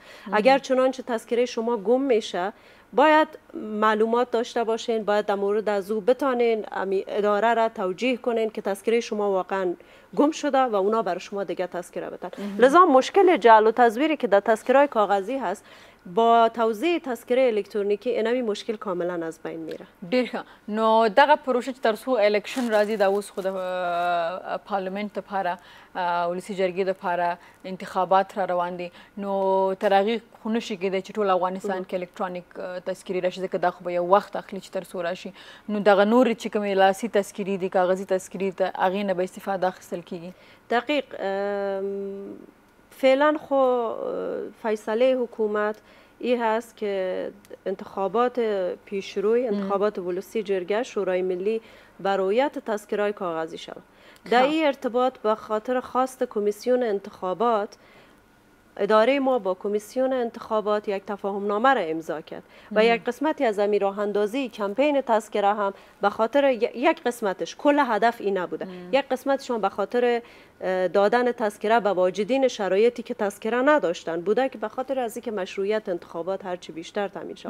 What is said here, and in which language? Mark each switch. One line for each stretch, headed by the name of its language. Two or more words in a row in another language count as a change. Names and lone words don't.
Persian: اگر چنانچه تذکره شما گم میشه باید معلومات داشته باشین، باید در مورد از او بتانین اداره را توجیه کنین که تذکره شما واقعا گم شده و اونا برای شما دیگه تذکره بدن. لذا مشکل جعل و تزویری که در تذکره کاغذی هست با توزیع تذکره الکترونیکی اینمی مشکل کاملا از بین میره.
Pashto: ډیر ښه. نو دغه پروژه چې تر څو الیکشن راځي دا اوس خو د پارلمنت دپاره ولسي جرګې دپاره انتخابات را روان دي نو تر هغې خو نشي کېدی چې ټول افغانستان کې الکترونیک تذکرې راشي ځکه دا خو به یو وخت اخلي چې تر څو راشي نو دغه نورې چې کومې لاسي تذکرې دي کاغذي تذکرې د هغې نه به استفاده اخیستل کېږي.
Persian: دقیق فعلا خو فیصله حکومت این هست که انتخابات پیشروی انتخابات ولسی جرگه شورای ملی برایت تذکره‌های کاغذی شود. در این ارتباط به خاطر خواست کمیسیون انتخابات اداره ما با کمیسیون انتخابات یک تفاهم نامه را امضا کرد و یک قسمتی از امیر راه اندازی کمپین تذکره هم به خاطر یک قسمتش کل هدف این نبوده یک قسمتشون به خاطر دادن تذکره به واجدین شرایطی که تذکره نداشتن بوده که به خاطر از اینکه مشروعیت انتخابات هرچی بیشتر تامین شد.